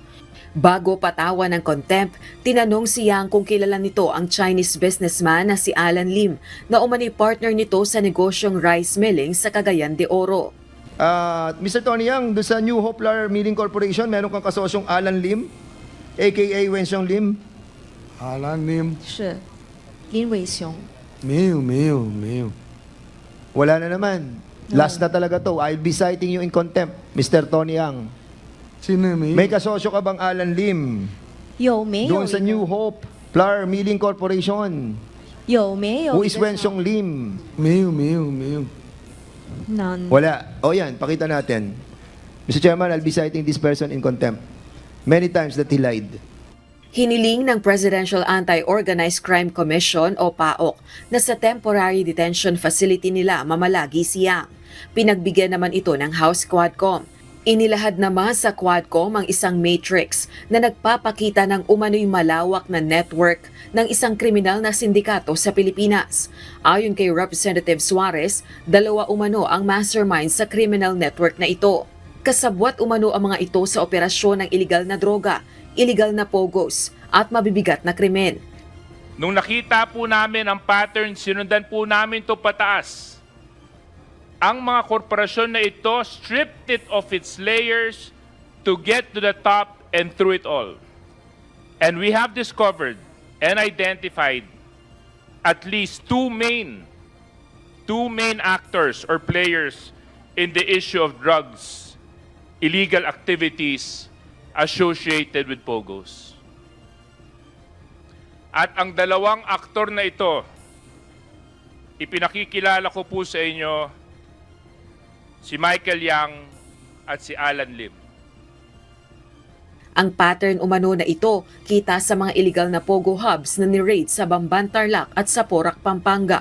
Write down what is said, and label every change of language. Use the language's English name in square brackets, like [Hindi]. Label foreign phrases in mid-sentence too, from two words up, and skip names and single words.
[Filipino] Bago patawan ng contempt, tinanong si Yang kung kilala nito ang Chinese businessman na si Alan Lim na umano'y partner nito sa negosyong [English] rice milling [Filipino] sa Cagayan de Oro. Mr. Tony Yang, doon sa New Hope Flour Milling Corporation, meron kang kasosyong Alan Lim, aka Wenxiong Lim. [Chinese] 阿兰林是林伟雄。没有， [Filipino] Wala na naman. Last na talaga to. [English] I'll be citing you in contempt, Mr. Tony Yang. [Chinese] 真的没有 [Filipino] May kasosyo ka bang Alan Lim? [Chinese] 有没有 [Filipino] Doon sa New Hope Flour Milling Corporation. [Chinese] 有没有 [English] Who is Wenxiong Lim? [Chinese] 没有 [English] None. [Filipino] Wala. O yan, pakita natin. [English] Mr. Chairman, I'll be citing this person in contempt. Many times that he lied. [Filipino] Hiniling ng Presidential Anti-Organized Crime Commission o PAOK na sa [English] temporary detention facility [Filipino] nila mamalagi si Yang. Pinagbigyan naman ito ng House Quadcom. Inilahad naman sa Quadcom ang isang matrix na nagpapakita ng umano'y malawak na network ng isang kriminal na sindikato sa Pilipinas. Ayon kay Representative Suarez, 2 umano ang mastermind sa criminal network na ito. Kasabwat umano ang mga ito sa operasyon ng iligal na droga, iligal na pogos at mabibigat na krimen. Nung nakita po namin ang pattern, sinundan po namin ito pataas. Ang mga korporasyon na ito [English] stripped it of its layers to get to the top and through it all. And we have discovered and identified at least two main actors or players in the issue of drugs, illegal activities associated with pogos. [Filipino] At ang dalawang aktor na ito, ipinakikilala ko po sa inyo, si Michael Yang at si Alan Lim. Ang pattern umano na ito kita sa mga illegal na pogo hubs na ni-raid sa Bamban, Tarlac at sa Porac, Pampanga.